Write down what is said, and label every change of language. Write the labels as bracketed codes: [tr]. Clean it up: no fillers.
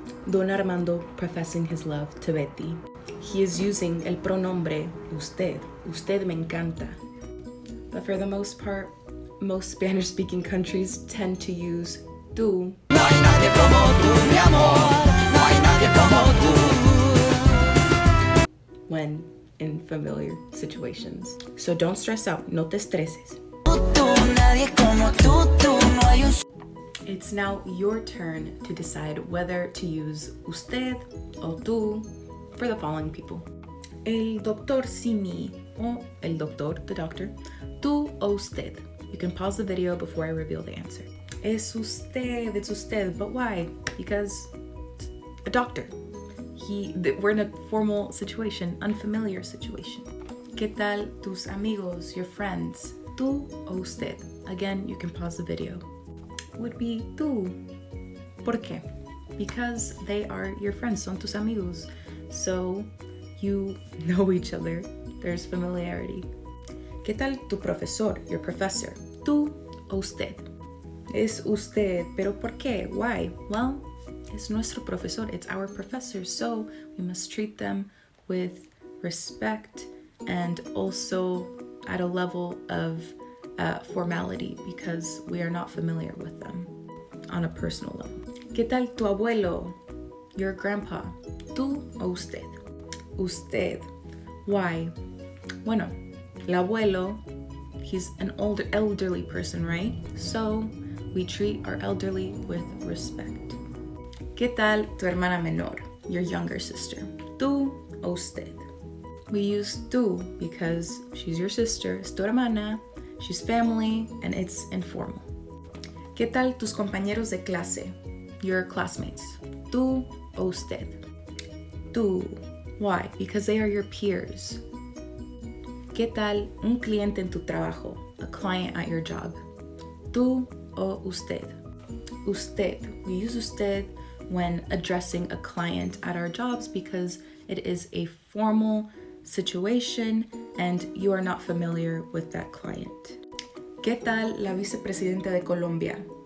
[en] Don Armando professing his love to Betty. He is using [es] el pronombre usted. Usted me encanta. [en] But for the most part, most Spanish-speaking countries tend to use tú. [es] No hay nadie como tú, mi amor. No hay nadie como tú. [en] When in familiar situations. So don't stress out. [es] No te estreses. [en] It's now your turn to decide whether to use usted o tú for the following people. [es] El doctor Simi, o el doctor, [en] the doctor, [es] tú o usted. [en] You can pause the video before I reveal the answer. [es] Es usted, [en] it's usted, but why? Because a doctor. We're in a formal situation, unfamiliar situation. [es] ¿Qué tal tus amigos, [en] your friends? [es] Tú o usted. [en] Again, you can pause the video. Would be tú. [es] ¿Por qué? [en] Because they are your friends, [es] son tus amigos. [en] So you know each other. There's familiarity. [es] ¿Qué tal tu profesor, [en] your professor? [es] Tú o usted. Es usted, pero ¿por qué? [en] Why? Well, [es] es nuestro profesor, [en] it's our professor, so we must treat them with respect and also at a level of formality because we are not familiar with them on a personal level. [es] ¿Qué tal tu abuelo, [en] your grandpa? [es] Tú o usted? Usted. [en] Why? [es] Bueno, el abuelo, [en] he's an elderly person, right? So we treat our elderly with respect. [es] ¿Qué tal tu hermana menor, [en] your younger sister? [es] Tú o usted? [en] We use tú because she's your sister, [es] es tu hermana, [en] she's family, and it's informal. [es] ¿Qué tal tus compañeros de clase, [en] your classmates? [es] Tú o usted? Tú. [en] Why? Because they are your peers. [es] ¿Qué tal un cliente en tu trabajo, [en] a client at your job? [es] Tú o usted? Usted. [en] We use usted when addressing a client at our jobs because it is a formal situation and you are not familiar with that client. [es] ¿Qué tal la vicepresidenta de Colombia?